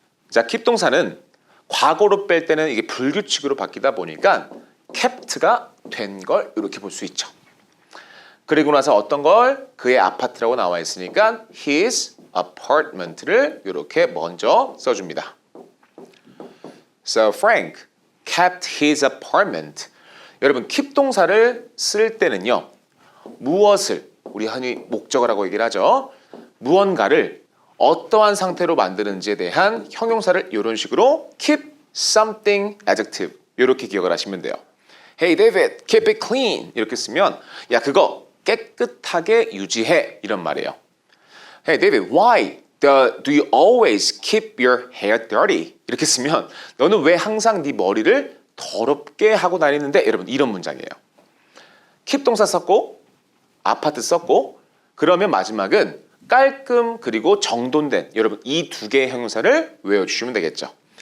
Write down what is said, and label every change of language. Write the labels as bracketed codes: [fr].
[ko] 자, keep 동사는 과거로 뺄 때는 이게 불규칙으로 바뀌다 보니까 kept가 된 걸 이렇게 볼 수 있죠. 그리고 나서 어떤 걸 그의 아파트라고 나와 있으니까 [en] his apartment [ko] 를 이렇게 먼저 써줍니다. [en] So Frank kept his apartment. [ko] 여러분, keep 동사를 쓸 때는요. 무엇을, 우리 흔히 목적을 하고 얘기를 하죠. 무언가를 어떠한 상태로 만드는지에 대한 형용사를 이런 식으로 [en] keep something adjective [ko] 이렇게 기억을 하시면 돼요. [en] Hey David, keep it clean [ko] 이렇게 쓰면 야, 그거 깨끗하게 유지해 이런 말이에요. [en] Hey David, why do you always keep your hair dirty? [ko] 이렇게 쓰면 너는 왜 항상 네 머리를 더럽게 하고 다니는데? 여러분, 이런 문장이에요. keep 동사 썼고 아파트 썼고 그러면 마지막은 깔끔 그리고 정돈된, 여러분 이 두 개의 형용사를 외워주시면 되겠죠.